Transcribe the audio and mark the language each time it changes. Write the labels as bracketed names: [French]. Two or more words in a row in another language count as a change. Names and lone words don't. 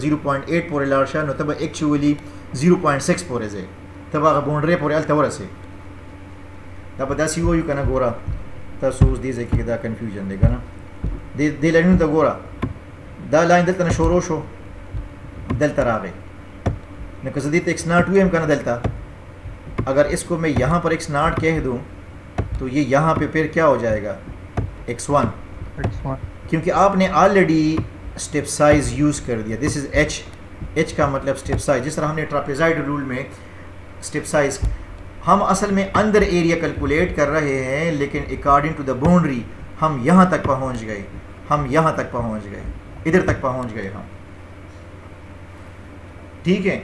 [Pashto] 0.8 پورې لاړ شه نو ته به اکچولی 0.6 پورې ځې ته به هغه باونډرۍ پورې هلته ورسې دا به داسې ووایو که نه ګوره تاسو اوس دې ځای کې دا کنفیوژن دی که نه دې لاینونو ته ګوره دا لاین دلته نه شروع شو دلته راغی نو که زه دې ته x ناٹ ویم که نه دلته [Urdu] اگر اس کو میں یہاں پر x ناٹ کہہ دوں تو یہ یہاں پہ پھر کیا ہو جائے گا [Pashto] x1 x1 [Urdu] کیونکہ آپ نے [English] already step size use [Urdu] کر دیا [English] this is h [Urdu] کا مطلب [English] step size [Urdu] جس طرح ہم نے [English] trapezoid rule [Urdu] میں [English] step size [Urdu] ہم اصل میں اندر [English] area calculate [Urdu] کر رہے ہیں لیکن [English] according to the boundary [Urdu] ہم یہاں تک پہنچ گئے ادھر تک پہنچ گئے ہم ٹھیک ہے